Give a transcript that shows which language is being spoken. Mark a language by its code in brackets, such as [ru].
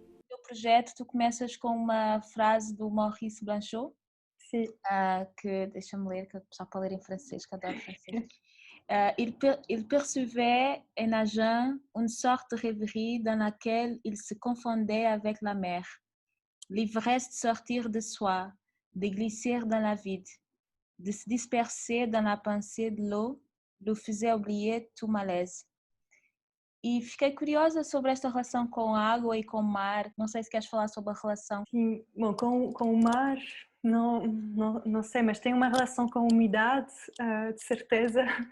[pt] No projeto tu começas com uma frase do Maurice Blanchot, sim. que deixa-me ler, que só para ler em francês, que adoro francês. [fr] Il percevait en nageant une sorte de rêverie dans laquelle il se confondait avec la mer. L'ivresse de sortir de soi, de glisser dans la vide, de se disperser dans la pensée de l'eau, le faisait oublier tout malaise. [pt] E fiquei curiosa sobre esta relação com a água e com o mar. Não sei se queres falar sobre a relação. Sim, bom, com o mar não sei, mas tem uma relação com a umidade, de certeza.